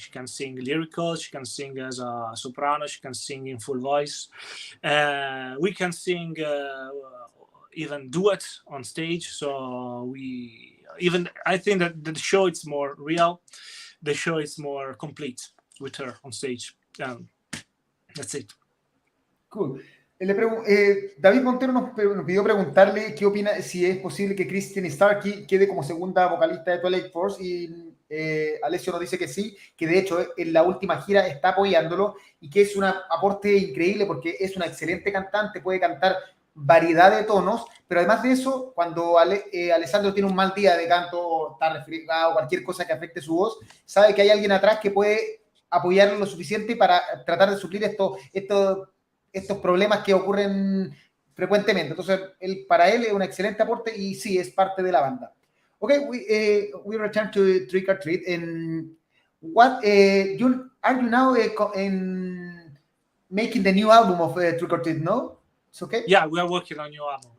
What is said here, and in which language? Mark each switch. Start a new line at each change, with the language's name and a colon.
English: She can sing lyrical, she can sing as a soprano, she can sing in full voice. We can sing even duets on stage. So I think that the show is more real. The show is more complete with her on stage. That's it. Cool.
Spanish: David Montero nos pidió preguntarle qué opina, si es posible que Christine Starkey quede como segunda vocalista de Twilight Force, y Alessio nos dice que sí, que de hecho en la última gira está apoyándolo y que es un aporte increíble porque es una excelente cantante, puede cantar variedad de tonos, pero además de eso, cuando Alessandro tiene un mal día de canto o está resfriado o cualquier cosa que afecte su voz, sabe que hay alguien atrás que puede apoyarlo lo suficiente para tratar de suplir estos problemas que ocurren frecuentemente. Entonces, para él es un excelente aporte y sí, es parte de la banda.
English: Okay, we return to Trick or Treat. And what are you now in making the new album of Trick or Treat? No, it's okay. Yeah, we are working on new album.